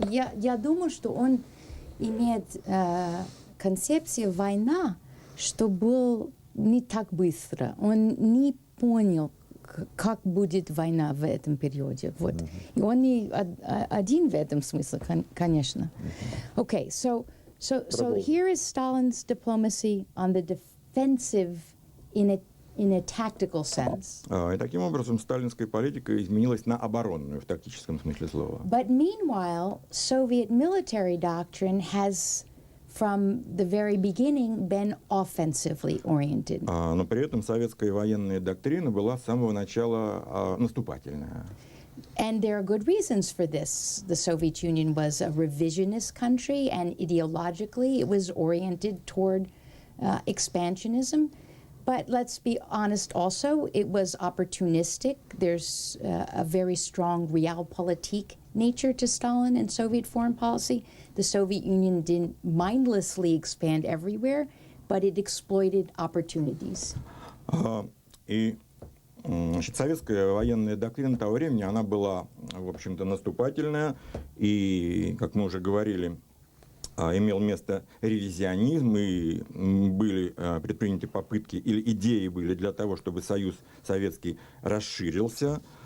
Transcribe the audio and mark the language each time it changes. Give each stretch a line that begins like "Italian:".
Russian: Я думаю, что он имеет концепцию война, что был не так быстро. Он не понял, как будет война в этом периоде. Вот. И он не один в этом смысле, конечно.
English: Okay, so here is Stalin's diplomacy on the defensive in a tactical sense.
Russian: И таким образом сталинская политика изменилась на оборонную в тактическом смысле слова.
English: But meanwhile, Soviet military doctrine has from the very beginning been offensively oriented.
Russian: Но при этом советская военная доктрина была с самого начала наступательная.
English: And there are good reasons for this. The Soviet Union was a revisionist country, and ideologically it was oriented toward expansionism. But let's be honest also, it was opportunistic. There's a very strong realpolitik nature to Stalin and Soviet foreign policy. The Soviet Union didn't mindlessly expand everywhere, but it exploited opportunities.
Russian: И значит, советская военная доктрина того времени, она была, в общем-то, наступательная, и, как мы уже говорили, имел место ревизионизм, и были предприняты попытки, или идеи были для того, чтобы Союз Советский расширился.